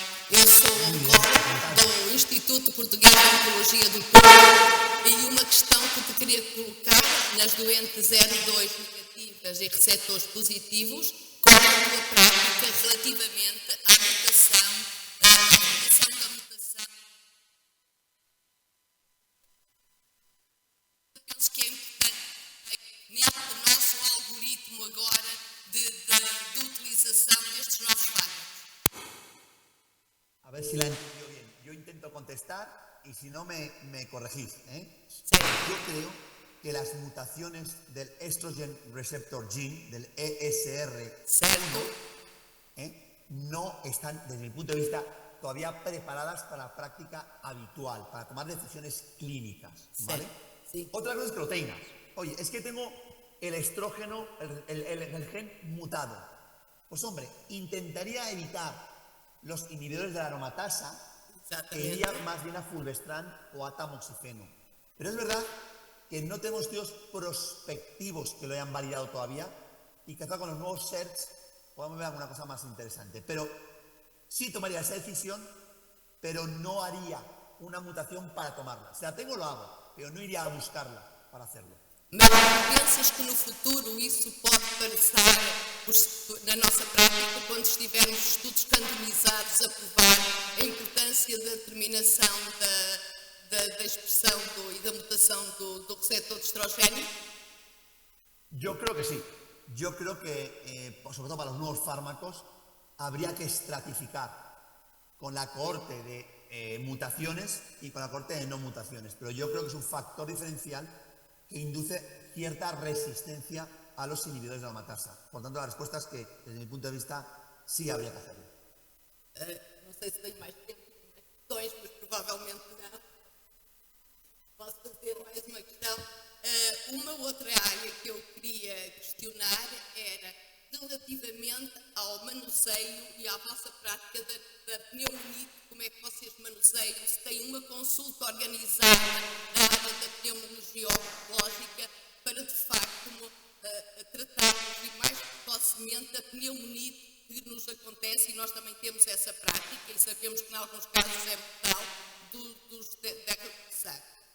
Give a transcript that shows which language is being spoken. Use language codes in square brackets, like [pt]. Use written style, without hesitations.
[pt] Eu sou oncóloga do Instituto Português de Oncologia do Porto e uma questão que te queria colocar nas doentes 02 negativas e receptores positivos, qual é a tua prática relativamente à mutação da mutação? Eu penso que é importante neste nosso algoritmo agora de utilização destes novos fármacos. [es] A ver si la he entendido bien. Yo intento contestar y si no me corregís. Sí. Yo creo que las mutaciones del Estrogen Receptor Gene, del ESR1, [pt] Certo. [es] no están, desde mi punto de vista, todavía preparadas para la práctica habitual, para tomar decisiones clínicas. ¿Vale? Sí. Otra cosa es proteínas. Oye, es que tengo el estrógeno, el gen mutado. Pues hombre, intentaría evitar los inhibidores de la aromatasa e iría más bien a fulvestrant o a tamoxifeno. Pero es verdad que no tenemos estudios prospectivos que lo hayan validado todavía y quizá con los nuevos SERCs podamos ver alguna cosa más interesante. Pero sí tomaría esa decisión, pero no haría una mutación para tomarla. Si la tengo, lo hago, pero no iría a buscarla para hacerlo. [pt] Mas pensas que no futuro isso pode passar na nossa prática, quando estivermos estudos randomizados a provar a importância da determinação da expressão e da mutação do receptor de estrogênio? [es] Yo creo que sí. Yo creo que, sobre todo para los nuevos fármacos, habría que estratificar con la cohorte de mutaciones y con la cohorte de no mutaciones. Pero yo creo que es un factor diferencial que induce cierta resistencia a los inhibidores de la aromatasa. Por tanto, la respuesta es que, desde mi punto de vista, sí habría que hacerlo. [pt] Não sei se tenho mais tempo, mais questões, mas provavelmente não. Posso fazer mais uma questão. Uma outra área que eu queria questionar era relativamente ao manuseio e à vossa prática da pneumonite, como é que vocês manuseiam, se têm uma consulta organizada na área da pneumologia oncológica para, de facto, tratarmos e mais precocemente a pneumonite que nos acontece, e nós também temos essa prática e sabemos que, em alguns casos, é mortal da redução.